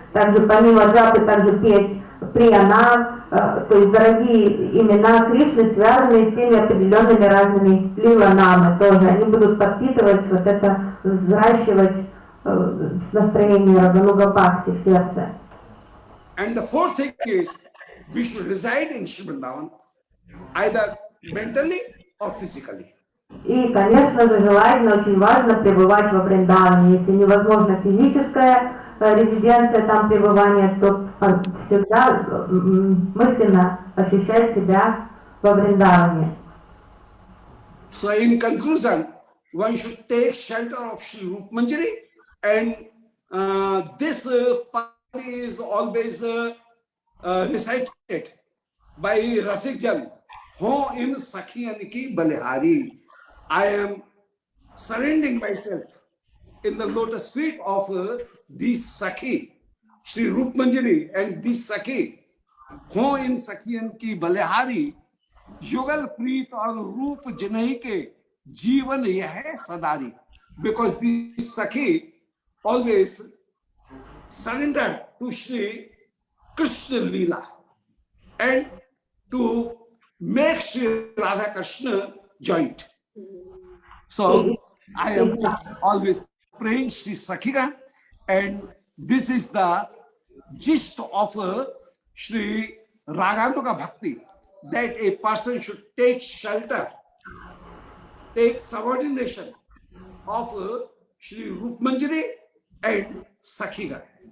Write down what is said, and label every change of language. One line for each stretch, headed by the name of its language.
Russian: Также помимо джапы, также петь прияна, то есть дорогие имена Кришны, связанные с теми определенными разными лила-намы тоже. Они будут подпитывать вот это, взращивать настроение Рагануга Бхакти в сердце.
English: And the fourth thing is we should reside in Shri Vrindavan either mentally or physically.
Russian: И, конечно же, желательно, очень важно пребывать во Вриндаване. Если невозможно физическая резиденция, там пребывание, то всегда мысленно ощущать себя во Вриндаване.
English: So in conclusion, one should take shelter of Shri Rup Manjari, and this party is always recited by Rasik Jan.
Hindi: Ho in Sakhiyan ki Balihari.
English: I am surrendering myself in the lotus feet of this Sakhi, Shri Rup Manjari, and this Sakhi.
Hindi: Ho in Sakhiyan ki Balihari. युगल प्रीत और रूप जिन्हीं के जीवन यह है सदारी.
English: Because this Sakhi always surrendered to Shri Krishna Leela and to make Shri Radha Krishna joint. So I am always praying Shri Sakhika, and this is the gist of Shri Raganuga Bhakti, that a person should take shelter, take subordination of Shri Rup Manjari and Sakhika.